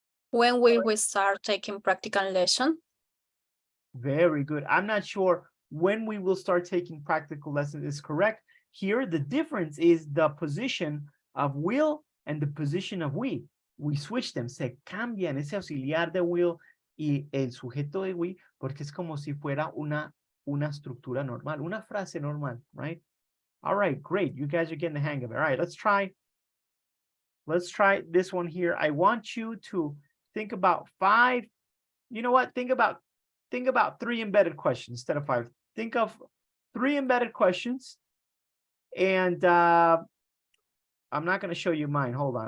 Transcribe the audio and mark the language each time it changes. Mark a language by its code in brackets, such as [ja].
[en] When will we start taking practical lesson? Very good. I'm not sure when we will start taking practical lessons is correct. Here, the difference is the position of will and the position of we. We switch them. [es] Se cambian ese auxiliar de will y el sujeto de we, porque es como si fuera una estructura normal, una frase normal, right? [en] All right, great. You guys are getting the hang of it. All right, let's try this one here. I want you to think about 5. You know what? Think about 3 embedded questions instead of 5. Think of 3 embedded questions. And I'm not going to show you mine. Hold on.